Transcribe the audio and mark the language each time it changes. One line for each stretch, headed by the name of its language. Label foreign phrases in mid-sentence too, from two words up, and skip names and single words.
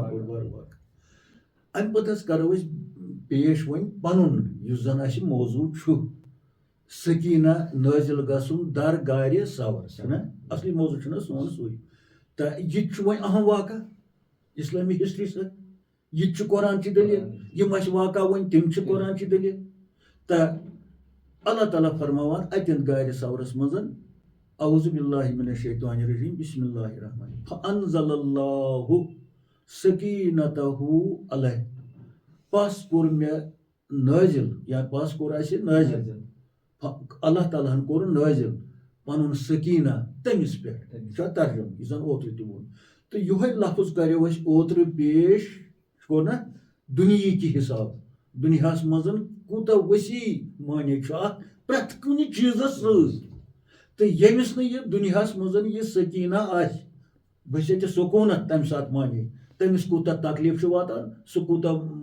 Kashmiri: بوٚڑ بارٕ واقعہٕ امہِ پتہٕ حظ کرو أسۍ پیش وۄنۍ پنُن یُس زن اسہِ موضوع چھُ سکیٖنہ نٲزِل گژھُن در گارِ سور چھُنہ اصلی موضوع چھُنہ سون سُے تہٕ یہِ تہِ چھُ وۄنۍ اہم واقعہ اسلامی ہسٹری سۭتۍ یہِ تہِ چھُ قرآنچہِ دٔلیٖل یِم اَسہِ واقعہ وۄنۍ تِم چھِ قرآنچہِ دٔلیٖل تہٕ اللہ تعالیٰ فرماوان اتٮ۪ن گارِ سورس منٛز
Arabic: اعوذ باللہ من الشیطان الرجیم بسم اللہ الرحمن فانزل اللہ سکینتہ علیہ
Kashmiri: پس کوٚر مےٚ نٲزِل یا پس کوٚر اَسہِ نٲزِل اللہ تعالیٰ ہن کوٚر نٲزِل پنُن سکیٖنہ تٔمِس پٮ۪ٹھ چھا ترجمہٕ یُس زن اوترٕ تہِ ووٚن تہٕ یِہوے لفظ کریو اَسہِ اوترٕ پیش گوٚو نا دُنیہِکہِ حساب دُنیاہس منٛز کوٗتاہ ؤسیع معنے چھُ اتھ پرٛٮ۪تھ کُنہِ چیٖزس سۭتۍ تہٕ ییٚمِس نہٕ یہِ دُنیاہس منٛز یہِ سکیٖنہ آسہِ بٔسِتہِ سکوٗنت تمہِ ساتہٕ معنے تٔمِس کوٗتاہ تکلیٖف چھُ واتان سُہ کوٗتاہ